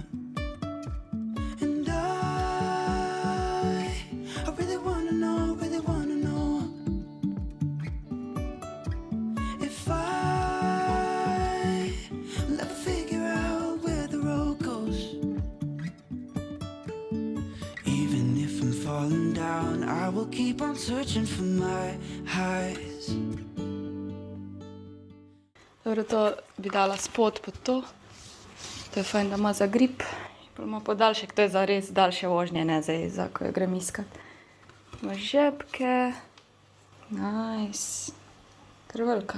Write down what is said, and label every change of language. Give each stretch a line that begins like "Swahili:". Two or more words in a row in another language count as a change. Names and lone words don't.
English: And I really wanna know if will ever figure out where the road goes. Even if I'm falling down, I will keep on searching for my highs.
Slovenian: Dobro, to bi dala spod pod to. To je fajn, da ima za grip. Pa ima podaljšek, to je za res daljše vožnje, ne za ko jo grem iskat. Ima žepke. Nice. Kar velika.